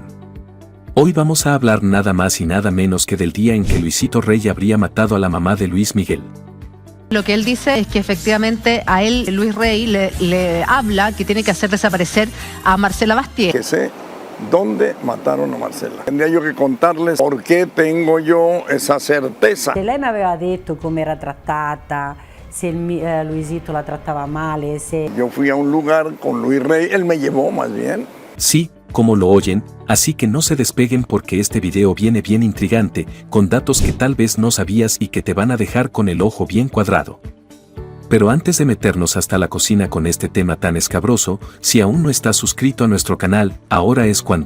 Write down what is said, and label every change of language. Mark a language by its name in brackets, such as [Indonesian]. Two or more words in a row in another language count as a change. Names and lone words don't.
[Spanish] Hoy vamos a hablar nada más y nada menos que del día en que Luisito Rey habría matado a la mamá de Luis Miguel. Lo que él dice es que efectivamente a él, Luis Rey, le habla que tiene que hacer desaparecer a Marcela Basteri. Que sé dónde mataron a Marcela. Tendría yo que contarles por qué tengo yo esa certeza. [Italian] Se lei mi aveva detto come era trattata, se Luisito la trattava male, se... [Spanish] Yo fui a un lugar con Luis Rey, él me llevó más bien. Sí, como lo oyen, así que no se despeguen porque este video viene bien intrigante, con datos que tal vez no sabías y que te van a dejar con el ojo bien cuadrado. Pero antes de meternos hasta la cocina con este tema tan escabroso, si aún no estás suscrito a nuestro canal, ahora es cuando.